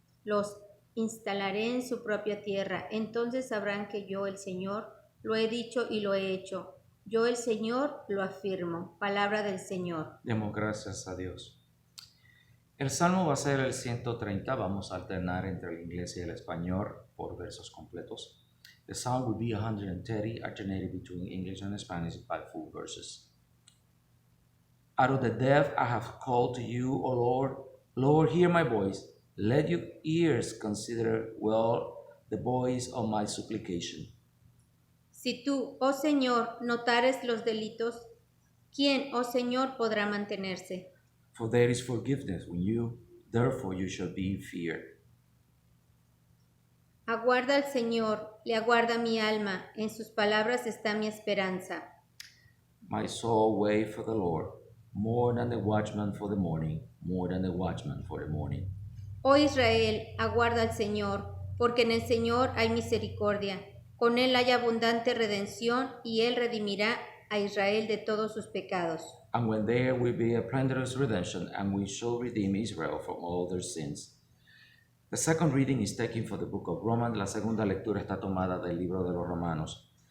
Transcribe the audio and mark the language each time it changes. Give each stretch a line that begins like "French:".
Spanish: Los instalaré en su propia tierra. Entonces sabrán que yo, el Señor, lo he dicho y lo he hecho. Yo, el Señor, lo afirmo. Palabra del Señor. Demos gracias a Dios. El salmo va a ser el 130. Vamos a alternar entre el inglés y el español por versos completos.
English: The psalm will be 130, alternating between English and Spanish by full verses. Out of the depth I have called to you, O Lord. Lord, hear my voice. Let your ears consider well the voice of my supplication.
Spanish: Si tú, oh Señor, notares los delitos, ¿quién, oh Señor, podrá mantenerse?
English: For there is forgiveness when you, therefore you shall be feared.
Spanish: Aguarda al Señor, le aguarda mi alma, en sus palabras está mi esperanza.
English: My soul wait for the Lord, more than the watchman for the morning, more than the watchman for the morning.
Spanish: Oh Israel, aguarda al Señor, porque en el Señor hay misericordia. Con él hay abundante redención y él redimirá a Israel de todos sus pecados.
English: And when there will be a plenteous redemption, and we shall redeem Israel from all their sins. The second reading is taken from the book of Romans.
Spanish: La segunda lectura está tomada del libro de los Romanos.